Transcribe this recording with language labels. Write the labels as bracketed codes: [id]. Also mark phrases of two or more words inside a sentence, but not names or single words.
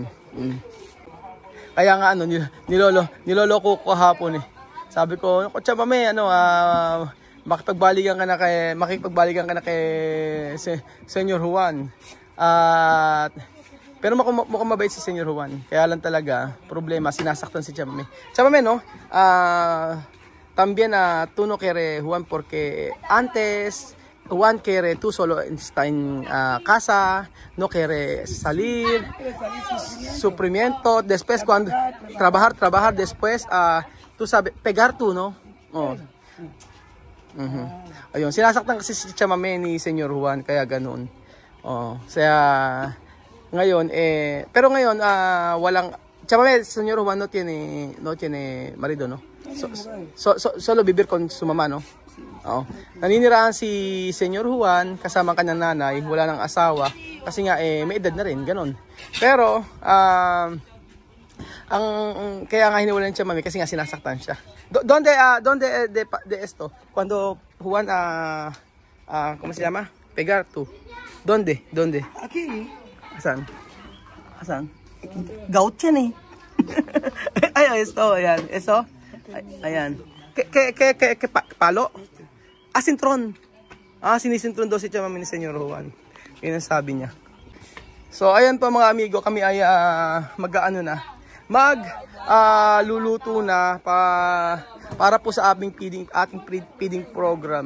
[tl] Kaya nga nilolo ko kahapon Sabi ko, Chamami, makipagbalikan ka na kay Senyor Juan. Pero mukhang mabait si Senyor Juan. Kaya lang talaga, problema, sinasaktan si Chamami. Chamami, [es] también tú no quieres Juan porque antes Juan quiere tú solo estar en casa, no quiere salir, sufrimiento, después cuando trabajar después, tú sabes, pegar tú, no? Oh. [tl] Ayun, sinasaktan kasi si Chamami ni Senyor Juan, kaya ganoon. Oh, kaya ngayon pero ngayon walang Chamami, Senyor Juan [es] no tiene marido, no? Solo vivir con su mamá, no? [tl] Oo. Naninirahan si Senyor Juan kasama kanyang nanay, wala nang asawa kasi nga may edad na rin, ganun. Pero kaya nga hiniwalan siya mami kasi nga sinasaktan siya. [es] Donde de esto cuando Juan ¿cómo se llama? Pegar tú. ¿Dónde? Aquí. [tl] Asan? Gaucho ni. Ay, esto, ayan. Eso. Ayan. [es] ¿Qué palo? [tl] Sintron. Sinisintron daw si Chamami ni Senyor Juan. Yun ang sabi niya. So, ayan po mga amigo, kami ay luluto na para po sa ating feeding program.